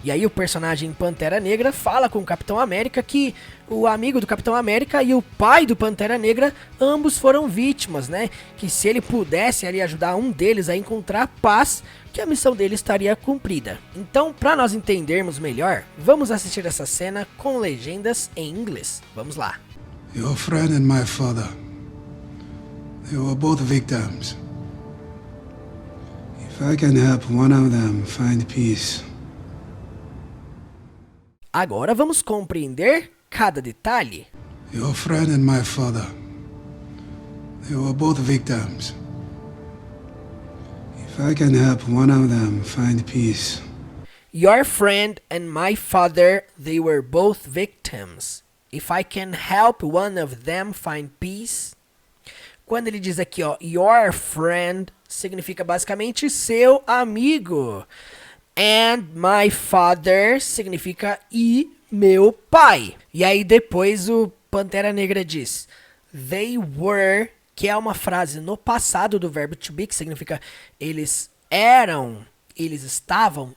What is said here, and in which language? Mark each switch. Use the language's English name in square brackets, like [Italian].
[Portuguese] E aí o personagem Pantera Negra fala com o Capitão América que o amigo do Capitão América e o pai do Pantera Negra, ambos foram vítimas, né? Que se ele pudesse ali ajudar um deles a encontrar paz, que a missão dele estaria cumprida. Então, para nós entendermos melhor, vamos assistir essa cena com legendas em inglês. Vamos lá. [English] Your friend and my father, they were both victims. If I can help one of them find peace. [Portuguese] Agora vamos compreender cada detalhe. [English] Your friend and my father, they were both victims. If I can help one of them find peace. Your friend and my father, they were both victims. If I can help one of them find peace. [Portuguese] Quando ele diz aqui, ó, [English] your friend, [Portuguese] significa basicamente seu amigo. [English] And my father [Portuguese] significa e meu pai. E aí depois o Pantera Negra diz, [English] they were, [Portuguese] que é uma frase no passado do verbo [English] to be, [Portuguese] que significa eles eram, eles estavam.